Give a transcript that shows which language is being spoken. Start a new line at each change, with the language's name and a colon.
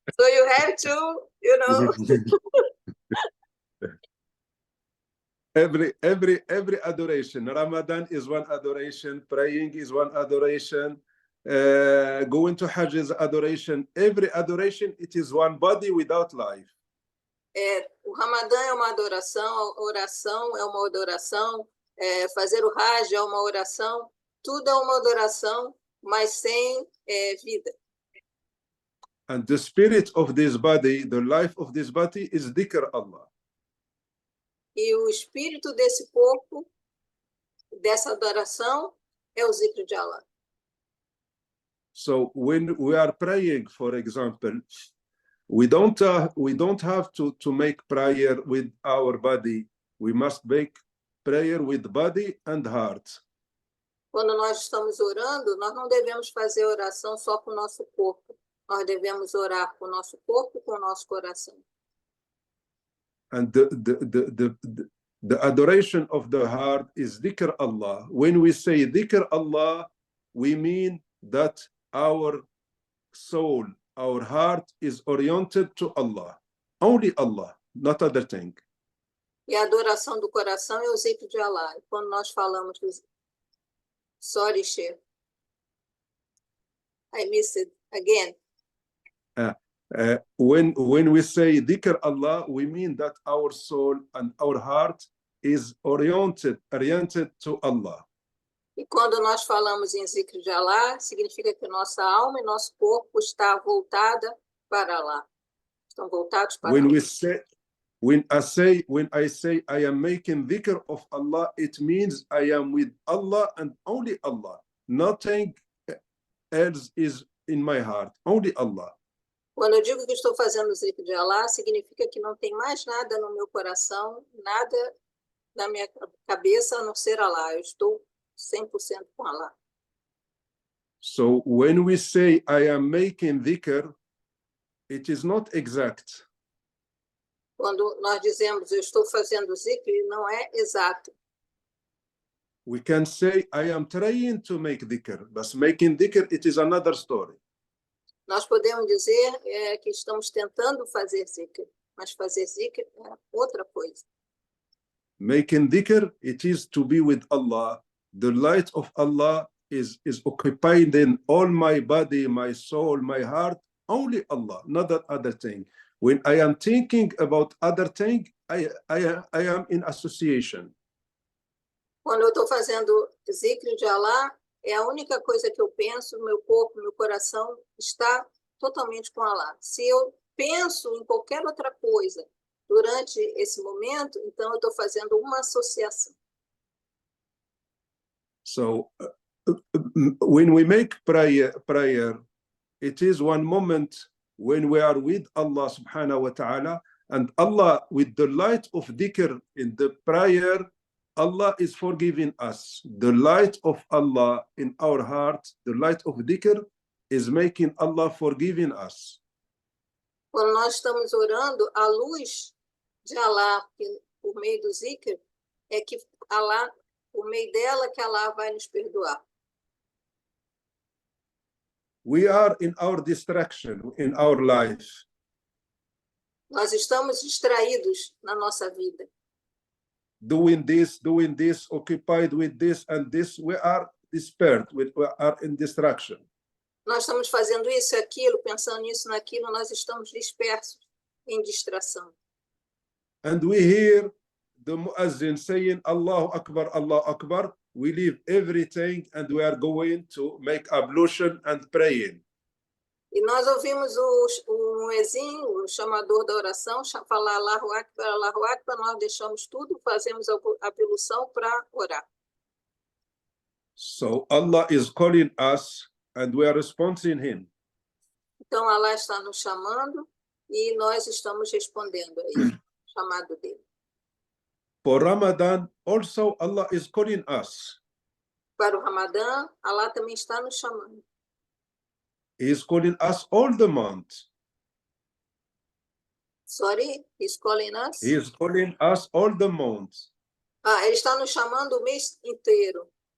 English: So you have to, every adoration. Ramadan is one adoration. Praying is one adoration. Going to Hajj is adoration. Every adoration, it is one body without life.
Portuguese: O Ramadã é uma adoração, a oração é uma adoração, fazer o Hajj é uma oração, tudo é uma adoração, mas sem vida.
English: And the spirit of this body, the life of this body is dhikr Allah.
Portuguese: E o espírito desse corpo, dessa adoração, é o zikr de Allah.
English: So when we are praying, for example, we don't have to make prayer with our body. We must make prayer with body and heart.
Portuguese: Quando nós estamos orando, nós não devemos fazer oração só com o nosso corpo. Nós devemos orar com o nosso corpo e com o nosso coração.
English: And the adoration of the heart is dhikr Allah. When we say dhikr Allah, we mean that our soul, our heart is oriented to Allah. Only Allah, not other thing.
Portuguese: E a adoração do coração é o zikr de Allah. E quando nós falamos
English: sorry, Sheikh, I missed it again. When we say dhikr Allah, we mean that our soul and our heart is oriented to Allah.
Portuguese: E quando nós falamos em zikr de Allah, significa que nossa alma e nosso corpo está voltada para Allah. Estão voltados para Allah.
English: When I say I am making dhikr of Allah, it means I am with Allah and only Allah. Nothing else is in my heart, only Allah.
Portuguese: Quando eu digo que estou fazendo o zikr de Allah, significa que não tem mais nada no meu coração, nada na minha cabeça a não ser Allah. Eu estou 100% com Allah.
English: So when we say I am making dhikr, it is not exact.
Portuguese: Quando nós dizemos eu estou fazendo zikr, não é exato.
English: We can say I am trying to make dhikr, but making dhikr, it is another story.
Portuguese: Nós podemos dizer que estamos tentando fazer zikr, mas fazer zikr é outra coisa.
English: Making dhikr, it is to be with Allah. The light of Allah is occupied in all my body, my soul, my heart, only Allah, not that other thing. When I am thinking about other thing, I am in association.
Portuguese: Quando eu estou fazendo zikr de Allah, é a única coisa que eu penso, meu corpo, meu coração está totalmente com Allah. Se eu penso em qualquer outra coisa durante esse momento, então eu estou fazendo uma associação.
English: So when we make prayer, it is one moment when we are with Allah subhanahu wa ta'ala, and Allah, with the light of dhikr in the prayer, Allah is forgiving us. The light of Allah in our heart, the light of dhikr, is making Allah forgiving us.
Portuguese: Quando nós estamos orando, a luz de Allah, por meio do zikr, é que Allah, por meio dela, que Allah vai nos perdoar.
English: We are in our distraction, in our life.
Portuguese: Nós estamos distraídos na nossa vida.
English: Doing this, occupied with this and this, we are dispersed, we are in distraction.
Portuguese: Nós estamos fazendo isso e aquilo, pensando nisso, naquilo, nós estamos dispersos em distração.
English: And we hear the muazzin saying, Allahu Akbar, we leave everything and we are going to make ablution and praying.
Portuguese: E nós ouvimos o muezzin, o chamador da oração, falar Allahu Akbar, nós deixamos tudo, fazemos a ablução para orar.
English: So Allah is calling us and we are responding him.
Portuguese: Então Allah está nos chamando e nós estamos respondendo a ele, chamado dele.
English: For Ramadan, also Allah is calling us.
Portuguese: Para o Ramadã, Allah também está nos chamando.
English: He is calling us all the month. Sorry, he's calling us? He is calling us all the month.
Portuguese: Ele está nos chamando o mês inteiro.